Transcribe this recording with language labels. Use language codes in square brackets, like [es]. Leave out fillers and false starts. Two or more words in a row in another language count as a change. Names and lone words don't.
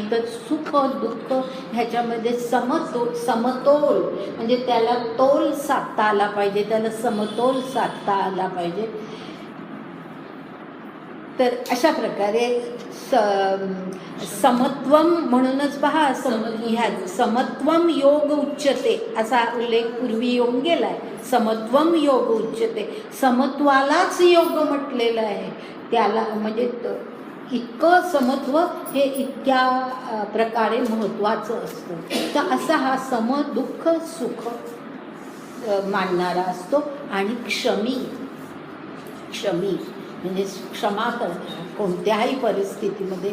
[mr] तर सुख दुःख ह्याच्यामध्ये समतोल म्हणजे त्याला तोल साधता आला पाहिजे, त्याला समतोल साधता आला पाहिजे. तर अशा प्रकारे समत्वम म्हणूनच पहा, ह्या [sa] समत्वम योग उच्यते [mr] असा उल्लेख पूर्वी येऊन गेलाय. [sa] समत्वम योग उच्यते, [mr] समत्वालाच योग म्हटलेलं आहे. त्याला म्हणजे इतकं समत्व हे इतक्या प्रकारे महत्त्वाचं असतं. तर असा हा सम दुःख सुख मानणारा असतो. आणि क्षमी म्हणजे क्षमा करणारा कोणत्याही परिस्थितीमध्ये.